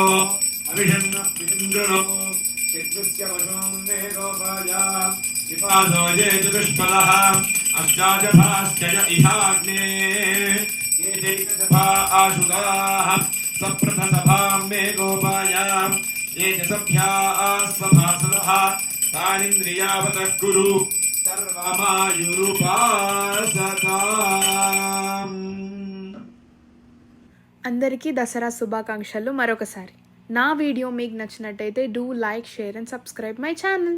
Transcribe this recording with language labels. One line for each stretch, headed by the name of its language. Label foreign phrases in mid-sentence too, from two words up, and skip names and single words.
Sanskrit: अभिषन्न विन्दुनो चित्तस्य वशं मे गोपाया विपादो ये चतुष्पदः अष्टाजभाश्च य इहाग्ने ये चैकजभा आशुगाः सप्रथसभां मे गोपायां ये च सभ्याः सभासदः तानिन्द्रियावतः कुरु सर्वमायुरुपासताम्.
Telugu: అందరికీ దసరా శుభాకాంక్షలు మరొకసారి. నా వీడియో మీకు నచ్చినట్టయితే
English: do like, share and subscribe my channel.